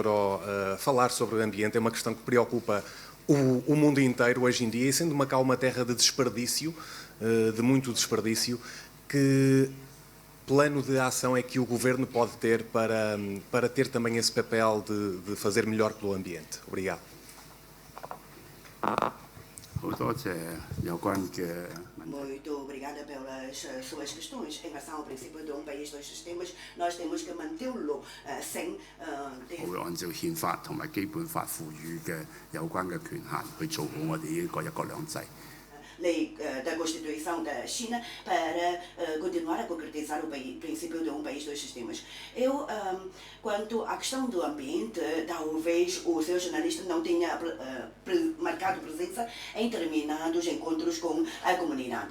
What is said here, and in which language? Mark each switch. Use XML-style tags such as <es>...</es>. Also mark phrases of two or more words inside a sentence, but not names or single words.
<pt>O falar sobre o ambiente. É uma questão que preocupa o mundo inteiro hoje em dia, e sendo Macau uma terra de desperdício, de muito desperdício, que plano de ação é que o Governo pode ter para ter também esse papel de fazer melhor pelo ambiente? Obrigado. Muito obrigada pelas suas questões. Em relação ao princípio de um país, 2 sistemas, nós temos que mantê-lo sem ter...</pt> <yue>會按照憲法同埋基本法賦予嘅有關嘅權限去做好我哋呢個一國兩制。</yue> <pt>lei da Constituição da China para continuar a concretizar o princípio de um país, dois sistemas. Quanto à questão do ambiente, talvez o seu jornalista não tenha marcado presença em determinados encontros com a comunidade.</pt>